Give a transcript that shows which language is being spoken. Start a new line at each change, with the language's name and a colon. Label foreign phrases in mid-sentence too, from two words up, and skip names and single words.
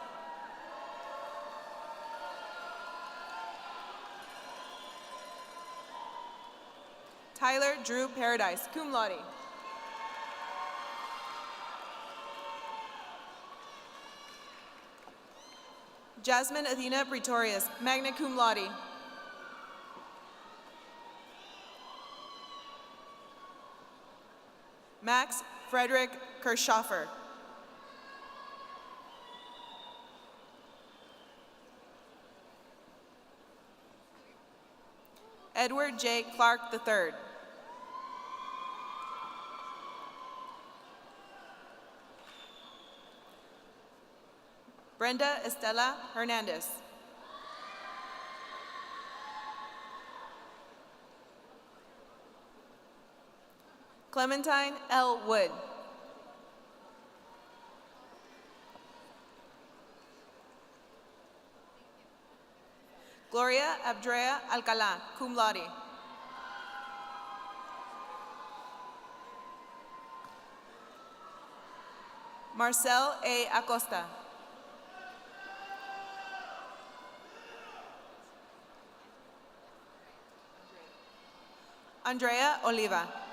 English: Tyler Drew Paradise,
Latin: cum laude.
English: Jasmine Athena Pretorius,
Latin: magna cum laude.
English: Max Frederick Kirschoffer. Edward J. Clark III. Brenda Estela Hernandez. Clementine L. Wood. Gloria Abdrea Alcalá,
Latin: cum laude.
English: Marcel A. Acosta. Andrea Oliva.